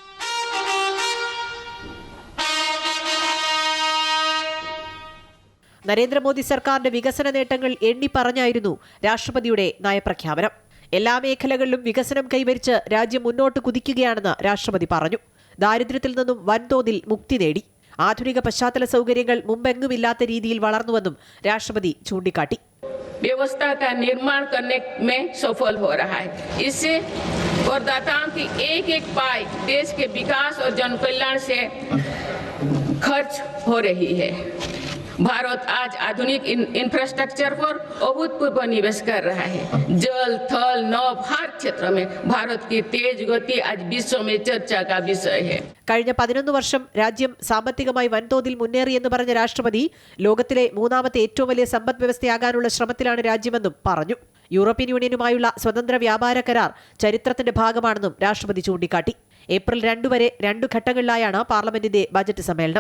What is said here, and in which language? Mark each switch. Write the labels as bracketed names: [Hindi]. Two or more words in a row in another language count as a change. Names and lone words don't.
[Malayalam] നരേന്ദ്രമോദി സർക്കാരിന്റെ വികസന നേട്ടങ്ങൾ എണ്ണിപ്പറഞ്ഞായിരുന്നു രാഷ്ട്രപതിയുടെ നയപ്രഖ്യാപനം. എല്ലാ മേഖലകളിലും വികസനം കൈവരിച്ച് രാജ്യം മുന്നോട്ട് കുതിക്കുകയാണെന്ന് രാഷ്ട്രപതി പറഞ്ഞു. ദാരിദ്ര്യത്തിൽ നിന്നും വൻതോതിൽ മുക്തി നേടി. ആധുനിക പശ്ചാത്തല സൗകര്യങ്ങൾ മുമ്പെങ്ങുമില്ലാത്ത രീതിയിൽ വളർന്നുവെന്നും രാഷ്ട്രപതി ചൂണ്ടിക്കാട്ടി. [Hindi] व्यवस्था का निर्माण करने में सफल हो रहा है. इससे करदाताओं की एक एक पाई देश के विकास और जनकल्याण से खर्च हो रही है. भारत आज आधुनिक इंफ्रास्ट्रक्चर पर अभूतपूर्व निवेश कर रहा है. जल, थल, नभ हर क्षेत्र में भारत की तेज गति आज विश्व में चर्चा का विषय है. [Malayalam] കഴിഞ്ഞ 11 വർഷം രാജ്യം സാമ്പത്തികമായി വൻതോതിൽ മുന്നേറിയെന്ന് പറഞ്ഞ രാഷ്ട്രപതി ലോകത്തിലെ മൂന്നാമത്തെ ഏറ്റവും വലിയ സമ്പദ് വ്യവസ്ഥയാകാനുള്ള ശ്രമത്തിലാണ് രാജ്യമെന്നും പറഞ്ഞു. യൂറോപ്യൻ യൂണിയനുമായുള്ള സ്വതന്ത്ര വ്യാപാര കരാർ ചരിത്രത്തിന്റെ ഭാഗമാണെന്നും രാഷ്ട്രപതി ചൂണ്ടിക്കാട്ടി. ഏപ്രിൽ 2 വരെ 2 ഘട്ടങ്ങളിലായാണ് പാർലമെന്റിന്റെ ബജറ്റ് സമ്മേളനം.